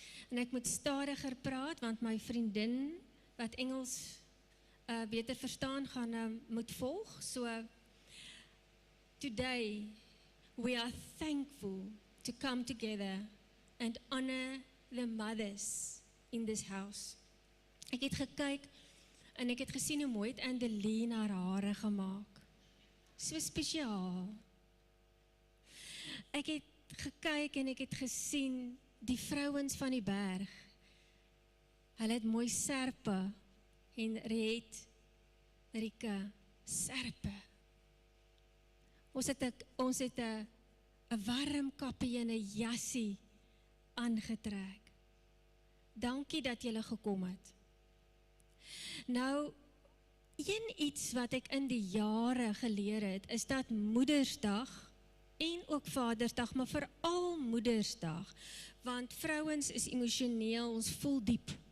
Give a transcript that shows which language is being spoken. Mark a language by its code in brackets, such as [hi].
[af] En ek moet stadiger praat, want my vriendin wat Engels beter verstaan gaan moet volg. [en] So, today we are thankful to come together and honor the mothers in this house. [af] Ek het gekyk en ek het gesien hoe mooi het Andeline haar hare gemaak. So spesiaal. Ek het gekyk en ek het gesien die vrouens van die berg. Hulle het mooi serpe en Rike serpe. Ons het 'n warm kappie en 'n jassie aangetrek. Dankie dat julle gekom het. Nou, iets wat ek in die jare geleer het, is dat Moedersdag en ook Vadersdag, maar veral Moedersdag, want vrouens is emosioneel, ons voel diep.